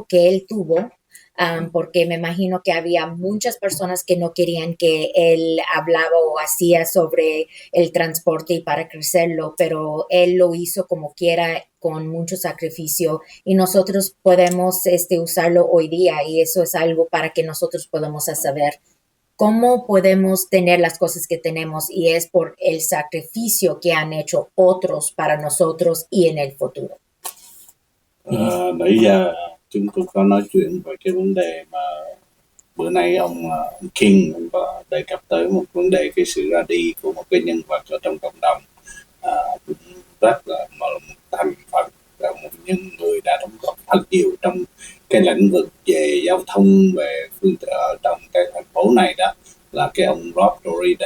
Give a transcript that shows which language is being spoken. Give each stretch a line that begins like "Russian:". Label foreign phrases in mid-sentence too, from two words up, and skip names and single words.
Spanish: que él tuvo, porque me imagino que había muchas personas que no querían que él hablaba o hacía sobre el transporte y para crecerlo, pero él lo hizo como quiera, con mucho sacrificio, y nosotros podemos usarlo hoy día, y eso es algo para que nosotros podamos saber cómo podemos tener las cosas que tenemos, y es por el sacrificio que han hecho otros para nosotros y en el futuro.
Vietnamese: Nãy giờ chúng tôi có nói chuyện về cái vấn đề mà bữa nay ông King ông có đề cập tới một vấn đề, cái sự ra đi của một cái nhân vật ở trong cộng đồng, cũng rất là một thành phần, là một người đã đóng góp thật nhiều trong cái lĩnh vực về giao thông, về phương tiện ở trong cái thành phố này, đó là cái ông Rob Doridan.